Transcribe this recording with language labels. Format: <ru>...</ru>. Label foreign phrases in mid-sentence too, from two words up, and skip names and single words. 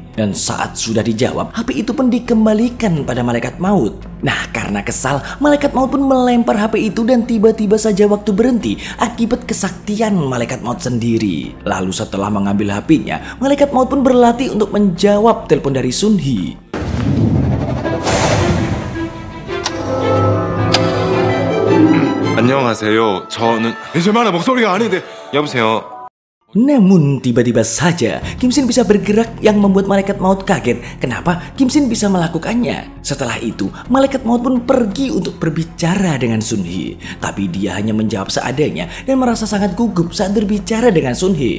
<id>Dan saat sudah dijawab, HP itu pun dikembalikan pada malaikat maut. Nah, karena kesal, malaikat maut pun melempar HP itu dan tiba-tiba saja waktu berhenti akibat kesaktian malaikat maut sendiri. Lalu setelah mengambil HP-nya, malaikat maut pun berlatih untuk menjawab telepon dari Sun Hee.</id> <ko>안녕하세요. 저는 제 말은 목소리가 아닌데. 여보세요.</ko> <id>Namun tiba-tiba saja Kim Shin bisa bergerak yang membuat malaikat maut kaget. Kenapa Kim Shin bisa melakukannya? Setelah itu malaikat maut pun pergi untuk berbicara dengan Sun Hee. Tapi dia hanya menjawab seadanya dan merasa sangat gugup saat berbicara dengan Sun Hee.</id>